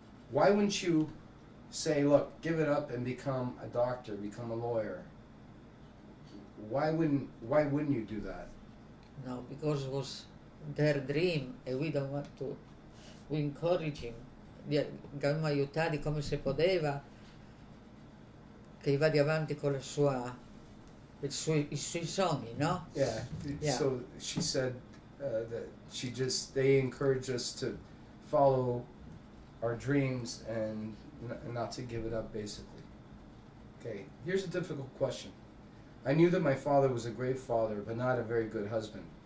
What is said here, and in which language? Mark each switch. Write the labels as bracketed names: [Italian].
[English] Why wouldn't you say, look, give it up and become a doctor, become a lawyer? Why wouldn't you do that? No, because it was their dream and we don't want to. We encourage him. [Italian] Dobbiamo aiutarli come si poteva, che vada avanti con i suoi sogni, no? [English] Yeah. So she said that they encouraged us to follow our dreams and not to give it up, basically. Okay, here's a difficult question. I knew that my father was a great father, but not a very good husband.